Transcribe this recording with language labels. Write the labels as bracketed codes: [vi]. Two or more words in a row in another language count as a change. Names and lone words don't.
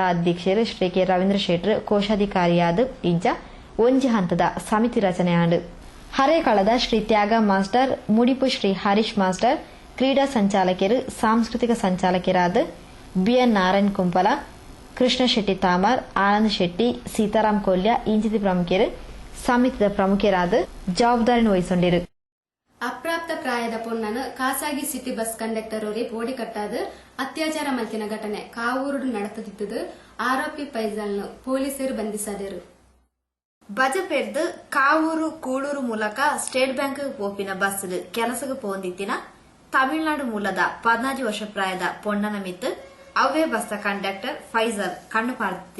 [tcy] ಅಧ್ಯಕ್ಷರು ಶ್ರೀ ಕೆ ರವೀಂದ್ರ ಶೆಟ್ರ್ ಕೋಶಾಧಿಕಾರಿಯಾದ ಇಂಚ ಒಂಜಿ ಹಂತದ ಸಮಿತಿ ರಚನೆಯಾಂಡು ಹರೇಕಳದ ಶ್ರೀ ತ್ಯಾಗ ಮಾಸ್ಟರ್, ಮುಡಿಪು ಶ್ರೀ ಹರೀಶ್ ಮಾಸ್ಟರ್, ಕ್ರೀಡಾ ಸಂಚಾಲಕರು, ಸಾಂಸ್ಕೃತಿಕ ಸಂಚಾಲಕರಾದ ಬಿಎನ್ ನಾರಾಯಣ್ ಕುಂಪಲ, ಕೃಷ್ಣ ಶೆಟ್ಟಿ ತಾಮರ್, ಆನಂದ್ ಶೆಟ್ಟಿ, ಸೀತಾರಾಮ್ ಕೊಲ್ಯ ಇಂಚಿತಿ ಪ್ರಮುಖರು ಸಮಿತಿಯ ಪ್ರಮುಖರಾದ ಜವಾಬ್ದಾರಿ ವಹಿಸಿಕೊಂಡಿರು. ಅಪ್ರಾಪ್ತ ಪ್ರಾಯದ ಪೊಣ್ಣನು ಖಾಸಗಿ [en] city bus conductor [tcy] ಅವರೇ ಬೋಡಿ ಕಟ್ಟಾದ ಅತ್ಯಾಚಾರ ಮಲ್ತಿನ ಘಟನೆ ಕಾವೂರು ನಡೆಸುತ್ತಿದ್ದು ಆರೋಪಿ ಫೈಜಲ್ನು ಪೊಲೀಸರು ಬಂಧಿಸಿದರು. ಬಜಪೆರ್ದು ಕಾವೂರು ಕೂಳೂರು ಮೂಲಕ ಸ್ಟೇಟ್ ಬ್ಯಾಂಕ್ ಪೋಪಿನ ಬಸ್ ಕೆಲಸಕ್ಕೆ ಪೋಂದಿತ್ತಿನ ತಮಿಳುನಾಡು ಮೂಲದ 14 ವರ್ಷ ಪ್ರಾಯದ ಪೊಣ್ಣನ ಮಿತ್ತು ಅವೇ [en] bus conductor [tcy] ಫೈಜಲ್ ಕಣ್ಣು ಪಾರ್ತಿ.